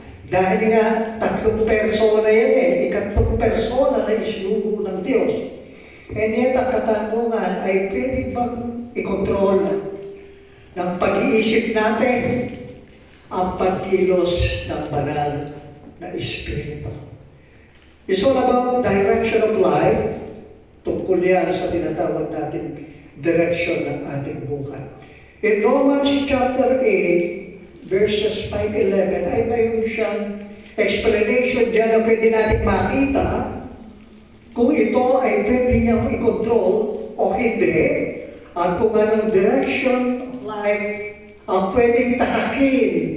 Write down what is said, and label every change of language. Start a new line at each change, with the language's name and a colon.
Filipino: Dahil nga, tatlong persona yan ikatlong persona na isinugo ng Diyos.
English: And yet,
Filipino: ang katanungan ay pwede bang i-control ng pag-iisip natin ang pagkilos ng banal na Espiritu.
English: It's all about direction of life.
Filipino: Tungkol yan sa tinatawag natin direction ng ating buhay. In Romans chapter 8, verses 5-11 ay mayroon siyang explanation dyan na pwede natin makita kung ito ay pwede niyang i-control o hindi at kung anong
English: direction of life
Filipino: ang pwedeng tahakin